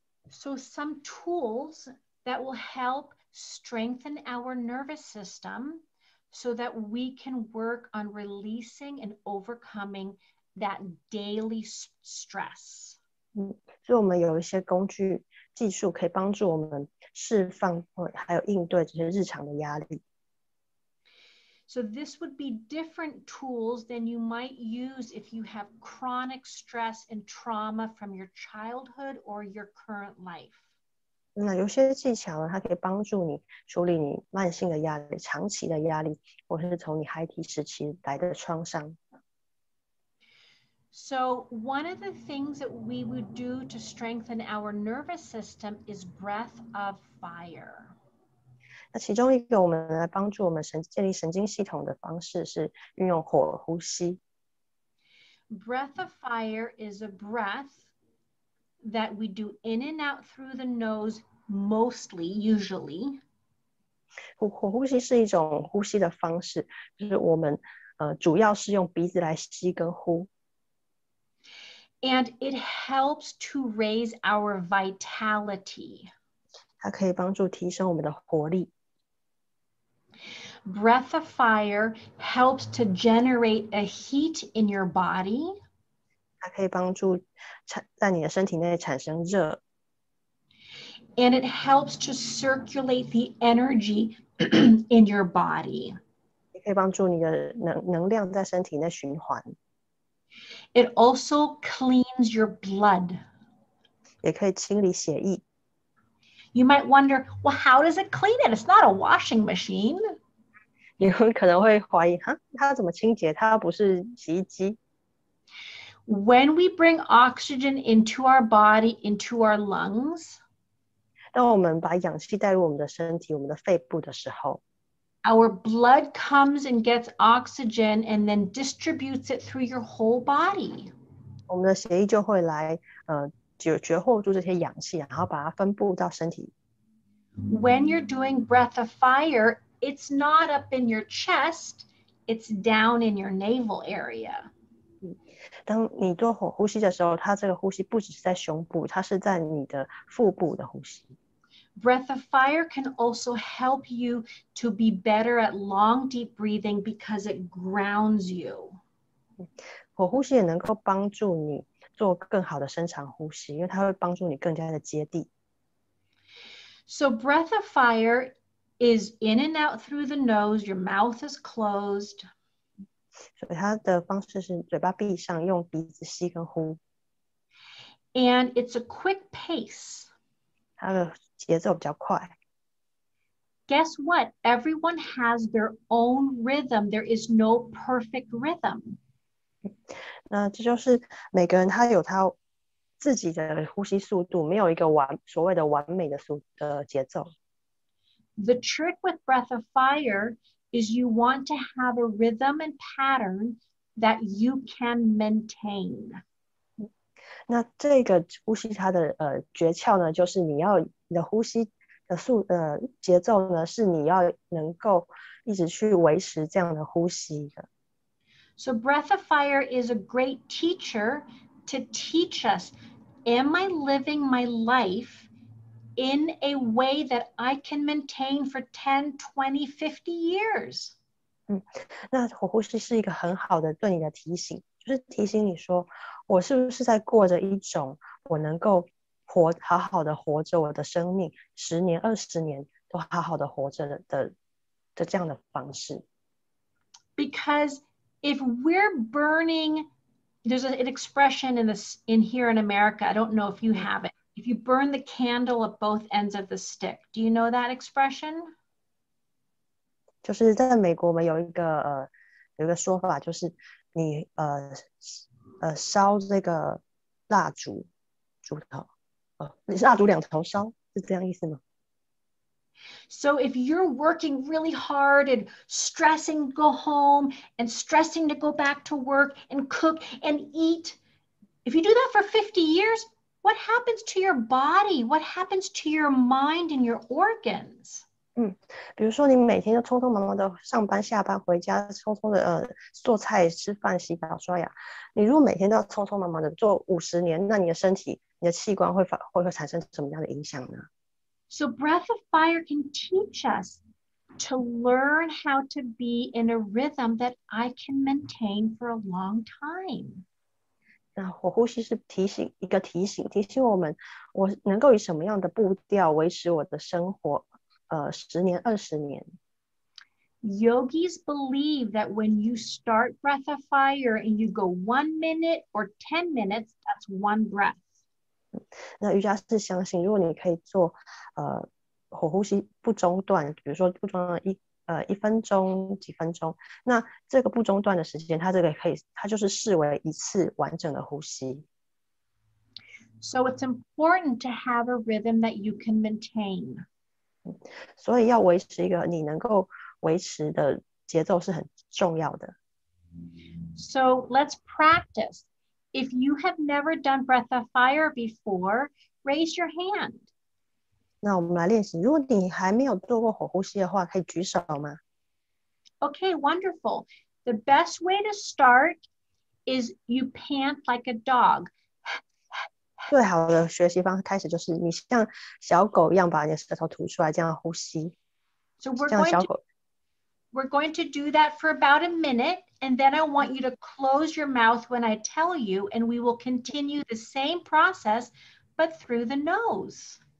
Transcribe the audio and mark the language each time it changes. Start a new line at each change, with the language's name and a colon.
English: So some tools that will help strengthen our nervous system so that we can work on releasing and overcoming that daily stress.
Chinese: 所以我们有一些工具技术可以帮助我们释放还有应对这些日常的压力。
English: So this would be different tools than you might use if you have chronic stress and trauma from your childhood or your current life.
Chinese: 那有些技巧呢，它可以帮助你处理你慢性的压力、长期的压力，或是从你孩提时期来的创伤。
English: So one of the things that we would do to strengthen our nervous system is breath of fire.
Chinese: 那其中一个我们来帮助我们建立神经系统的方式是运用火呼吸。
English: Breath of fire is a breath that we do in and out through the nose mostly, usually.
Chinese: 火呼吸是一种呼吸的方式，就是我们主要是用鼻子来吸跟呼。
English: And it helps to raise our vitality.
Chinese: 它可以帮助提升我们的活力。
English: Breath of fire helps to generate a heat in your body.
Chinese: 它可以帮助在你的身体内产生热。
English: And it helps to circulate the energy in your body.
Chinese: 也可以帮助你的能量在身体内循环。
English: It also cleans your blood.
Chinese: 也可以清理血液。
English: You might wonder, well, how does it clean it? It's not a washing machine.
Chinese: 你们可能会怀疑，它怎么清洁？它不是洗衣机。
English: When we bring oxygen into our body, into our lungs,
Chinese: 当我们把氧气带入我们的身体、我们的肺部的时候，
English: our blood comes and gets oxygen and then distributes it through your whole body.
Chinese: 我们的血液就会来截获住这些氧气，然后把它分布到身体。
English: When you're doing breath of fire, it's not up in your chest, it's down in your navel area.
Chinese: 当你做火呼吸的时候，它这个呼吸不只是在胸部，它是在你的腹部的呼吸。
English: Breath of fire can also help you to be better at long, deep breathing because it grounds you.
Chinese: 火呼吸也能够帮助你做更好的深长呼吸，因为它会帮助你更加的接地。
English: So breath of fire is in and out through the nose, your mouth is closed.
Chinese: 所以它的方式是嘴巴闭上，用鼻子吸跟呼。
English: And it's a quick pace.
Chinese: 它的节奏比较快。
English: Guess what? Everyone has their own rhythm. There is no perfect rhythm.
Chinese: 那这就是每个人他有他自己的呼吸速度，没有一个所谓的完美的节奏。
English: The trick with breath of fire is you want to have a rhythm and pattern that you can maintain.
Chinese: 那这个呼吸它的诀窍呢，就是你的呼吸的节奏呢，是你要能够一直去维持这样的呼吸的。
English: So breath of fire is a great teacher to teach us, am I living my life in a way that I can maintain for 10, 20, 50 years?
Chinese: 那火呼吸是一个很好的对你的提醒，就是提醒你说，我是不是在过着一种我能够好好的活着我的生命，10年、20年都好好的活着的这样的方式。
English: Because if we're burning, there's an expression in here in America, I don't know if you have it. If you burn the candle at both ends of the stick, do you know that expression?
Chinese: 就是在美国，我们有一个说法，就是你烧这个蜡烛头，蜡烛2头烧，是这样意思吗？
English: So if you're working really hard and stressing to go home and stressing to go back to work and cook and eat, if you do that for 50 years, what happens to your body? What happens to your mind and your organs?
Chinese: 比如说你每天都匆匆忙忙的上班下班回家，匆匆的做菜吃饭洗澡刷牙，你如果每天都要匆匆忙忙的做50年，那你的身体你的器官会产生什么样的影响呢？
English: So breath of fire can teach us to learn how to be in a rhythm that I can maintain for a long time.
Chinese: 那火呼吸是提醒我们，我能够以什么样的步调维持我的生活，10年、20年。
English: Yogis believe that when you start breath of fire and you go 1 minute or 10 minutes, that's one breath.
Chinese: 那瑜伽是相信，如果你可以做火呼吸不中断，比如说不中断1分钟、几分钟，那这个不中断的时间，它就是视为一次完整的呼吸。
English: So it's important to have a rhythm that you can maintain.
Chinese: 所以要维持一个你能够维持的节奏是很重要的。
English: So let's practice. If you have never done breath of fire before, raise your hand.
Chinese: 那我们来练习。如果你还没有做过火呼吸的话，可以举手吗？
English: Okay, wonderful. The best way to start is you pant like a dog.
Chinese: 最好的学习方式开始就是你像小狗一样把你的舌头吐出来，这样呼吸。
English: So we're going to do that for about a minute, and then I want you to close your mouth when I tell you, and we will continue the same process, but through the nose.